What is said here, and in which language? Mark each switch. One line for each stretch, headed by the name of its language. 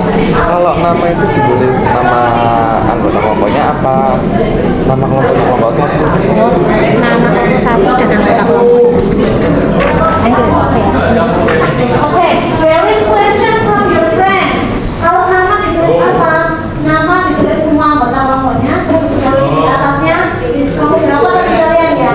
Indonesian: Kalau nama itu ditulis nama anggota kelompoknya apa? Nama kelompok satu? Nama kelompok satu dan anggota kelompok.
English: Okay, there is question from your friends.
Indonesian: Kalau nama ditulis apa? Nama ditulis semua anggota kelompoknya, terus dikasih di atasnya kelompok berapa tadi kalian ya?